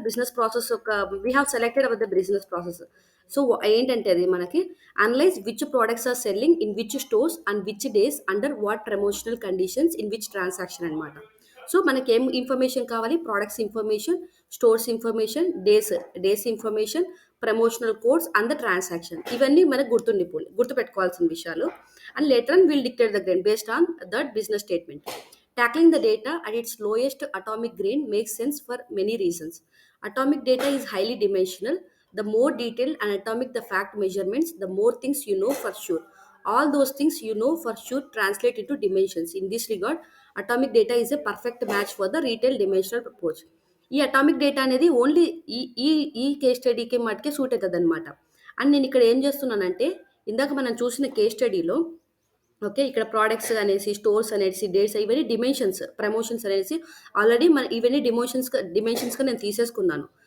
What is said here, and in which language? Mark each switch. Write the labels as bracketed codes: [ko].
[en] Business process ఒక we have selected our the business process. [te] So ఏంటంటే అది మనకి [en] analyse which products are selling in which stores and which days under what promotional conditions in which transaction [te] అనమాట. So మనకి ఏం information కావాలి, products information, stores information, days information, promotional codes and the transaction. ఇవన్నీ మనకు గుర్తుపెట్టుకోవాల్సిన విషయాలు. [en] And later on will dictate the grade based on that business statement. Tackling the data at its lowest atomic grain makes sense for many reasons. Atomic data is highly dimensional. The more detailed and atomic the fact measurements, the more things you know for sure. All those things you know for sure translate into dimensions. In this regard, atomic data is a perfect match for the retail dimensional approach. [te] ఈ atomic data అనేది only ఈ ఈ ఈ case స్టడీకి మటుకే suit అవుతుంది అనమాట. And నేను ఇక్కడ ఏం చేస్తున్నానంటే, ఇందాక మనం చూసిన కేస్ స్టడీలో ఓకే, ఇక్కడ ప్రోడక్ట్స్ అనేసి, స్టోర్స్ అనేసి, డేట్స్, ఇవన్నీ డిమెన్షన్స్, ప్రమోషన్స్ అనేసి ఆల్రెడీ ఇవన్నీ డిమెన్షన్స్గా నేను తీసేసుకున్నాను.